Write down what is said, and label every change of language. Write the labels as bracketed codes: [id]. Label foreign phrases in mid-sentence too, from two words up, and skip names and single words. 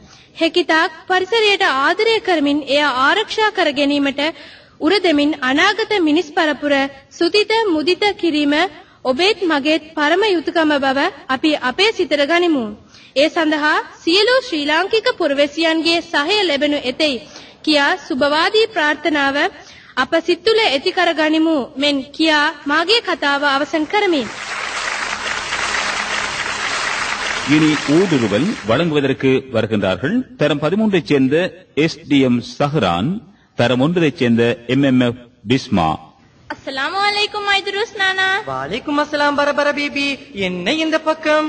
[si] හැකිතාක් පරිසරයට ආදරය කරමින් එය ආරක්ෂා කර ගැනීමට උර දෙමින් අනාගත මිනිස් පරපුර සුතිත මුදිත කිරීම ඔබේත් මගේත් පරම යුතුයකම බව අපි අපේ සිතට ගනිමු. ඒ සඳහා සියලු ශ්‍රී ලාංකික පුරවැසියන්ගේ සහය ලැබෙනු ඇතැයි කියා සුබවාදී ප්‍රාර්ථනාව අප සිත් තුළ ඇති කර ගනිමු මෙන් කියා මාගේ කතාව අවසන් කරමි. [ta] இனி ஊடுருவல் வழங்குவதற்கு வருகின்றார்கள். தரம் 13 சேர்ந்த SDM சஹரான், தரம் 1 சேர்ந்த MMF பிஸ்மா. [ar] السلام عليكم [ta] ஐதுருஸ் நானா. [ar] وعليكم السلام [ta] பரபர பேபி. என்ன இந்த பக்கம்?